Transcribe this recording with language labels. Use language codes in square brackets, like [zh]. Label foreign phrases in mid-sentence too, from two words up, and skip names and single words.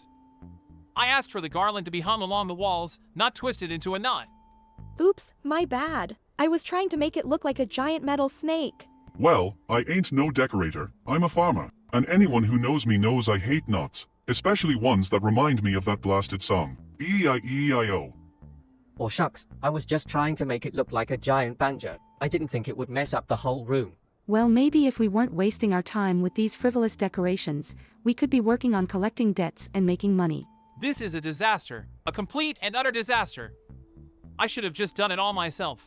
[en] I asked for the garland to be hung along the walls, not twisted into a knot. Oops, my bad. I was trying to make it look like a giant metal snake. Well, I ain't no decorator. I'm a farmer. And anyone who knows me knows I hate knots. Especially ones that remind me of that blasted song. E-I-E-I-O. Or shucks, I was just trying to make it look like a giant banjo. I didn't think it would mess up the whole room. Well, maybe if we weren't wasting our time with these frivolous decorations, we could be working on collecting debts and making money. This is a disaster. A complete and utter disaster. I should have just done it all myself.